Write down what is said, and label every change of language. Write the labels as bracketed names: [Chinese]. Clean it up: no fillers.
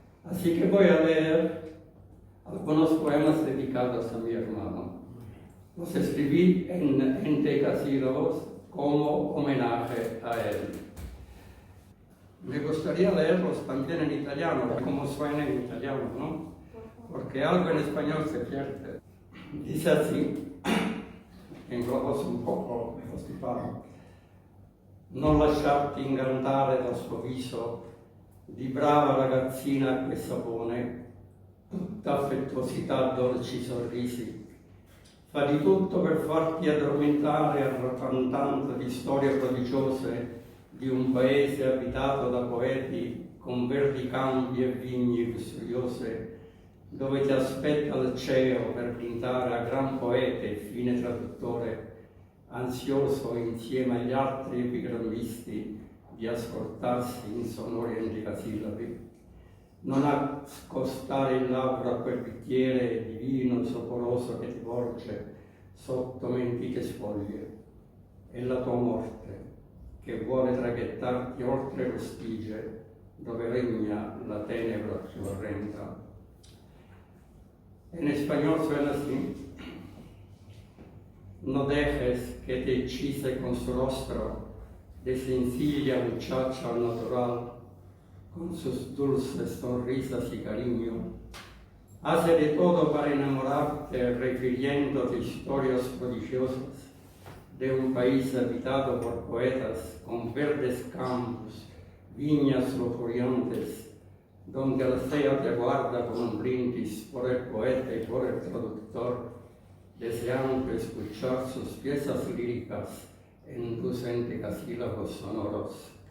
[Spanish] Así que voy a leer algunos poemas dedicados a mi hermano. Los escribí en decasílabos como homenaje a él. Me gustaría leerlos también en italiano, como suena en italiano, ¿no? Porque algo en español se pierde. Dice así, en globos un poco constipado: [Italian] non lasciarti ingannare dal suo viso di brava ragazzina che sapone, tutta affettuosità, dolci sorrisi. Fa di tutto per farti addormentare raccontando di storie prodigiose di un paese abitato da poeti con verdi campi e vigne lussuriose, dove ti aspetta il cielo per pintare a gran poete e fine traduttore, ansioso insieme agli altri epigrammisti di ascoltarsi in sonori endecasillabi. Non accostare il labbro a quel bicchiere di vino soporoso che ti volge sotto mentite spoglie. È la tua morte che vuole traghettarti oltre lo stige dove regna la tenebra più orrenda. [Spanish] En español suena así: no dejes que te hechice con su rostro de sencilla muchacha natural, con sus dulces sonrisas y cariño. Hace de todo para enamorarte, refiriéndote historias prodigiosas de un país habitado por poetas, con verdes campos, viñas lujuriantes, donde el océano te guarda con un brindis por el poeta y por el traductor, deseando escuchar sus piezas líricas en tus endecasílabos sonoros.